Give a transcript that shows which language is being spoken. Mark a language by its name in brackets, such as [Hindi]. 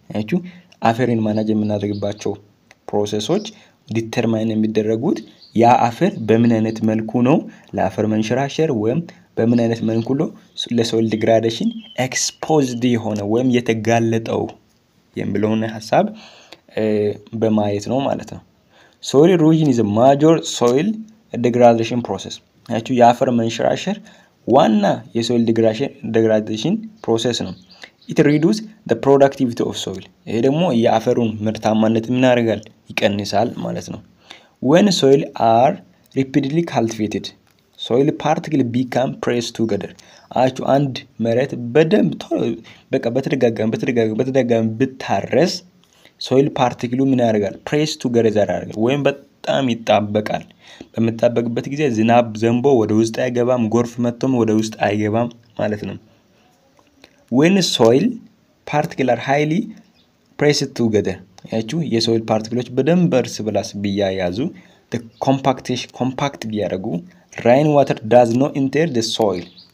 [Amharic] ያችሁ አፈርን ማናጅ የምናደርግባቸው ፕሮሰሶች ዲተርማይን የሚደረጉት ያ አፈር በምን አይነት መልኩ ነው ለአፈር መንሸራሸር ወይም በምን አይነት መልኩ ነው ለሶይል ዲግራዴሽን ኤክስፖዝድ የሆነ ወይም የተጋለጠው የሚለውን ሐሳብ በማየት ነው ማለት ነው። [English] soil erosion is a major soil degradation process. [Amharic] ያችሁ የአፈር መንሸራሸር ዋና የሶይል ዲግራዴሽን ፕሮሰስ ነው። [English] it reduces the productivity of soil. [Amharic] ይሄ ደግሞ የአፈሩን ምርታማነት ምን ያደርጋል ይቀንሳል ማለት ነው። [English] when soil are repeatedly cultivated soil particles become pressed together. [Amharic] አችሁ አንድ መሬት በደንብ በቃ በተደጋጋሚ ብታረስ soil particle ምን ያደርጋል press together ያደርጋል ወይም በጣም ይጣበቃል። በመጣበቅበት ጊዜ ዝናብ ዘንቦ ወደ ውስጥ አይገባም፣ ጎርፍ መጥቶም ወደ ውስጥ አይገባም ማለት ነው። [English] when soil particles are highly pressed together [Amharic] ያችሁ የሶይል ፓርቲክሎች በደንብ እርስ በርስ ቢያያዙ the compact ቢያደርጉ [English] rain water does not enter the soil.